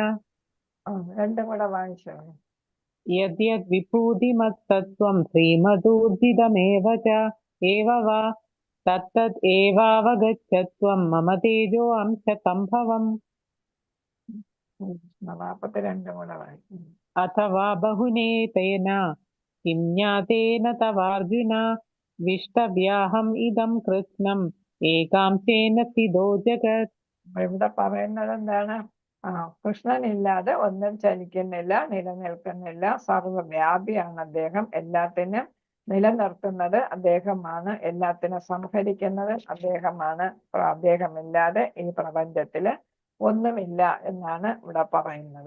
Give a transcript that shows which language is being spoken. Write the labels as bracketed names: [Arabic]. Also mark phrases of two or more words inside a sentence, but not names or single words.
[Malayalam] രണ്ടും കൂടെ വായിച്ചോളൂ. [Sanskrit] യദ്യത് വിഭൂതിമത്തത്വം ശ്രീമദൂർജിതമേവ ച ഏവ വാ തത്തത് ഏവാവഗച്ഛത്വം മമ തേജോ അംശ സംഭവം. [Malayalam] 42 കൂടെ വായിക്കും. [Sanskrit] अथवा बहुनेतेन किं ज्ञातेन तवार्जुन विष्टव्याहम् इदं कृत्स्नम् एकांशेन स्थितो जगत्. [Malayalam] അപ്പൊ ഇവിടെ പറയുന്നത് എന്താണ്? കൃഷ്ണനില്ലാതെ ഒന്നും ചലിക്കുന്നില്ല, നിലനിൽക്കുന്നില്ല. സർവ്വവ്യാപിയാണ് അദ്ദേഹം. എല്ലാത്തിനും നിലനിർത്തുന്നത് അദ്ദേഹമാണ്, എല്ലാത്തിനും സംഹരിക്കുന്നത് അദ്ദേഹമാണ്. അദ്ദേഹമില്ലാതെ ഈ പ്രപഞ്ചത്തില് ഒന്നുമില്ല എന്നാണ് ഇവിടെ പറയുന്നത്.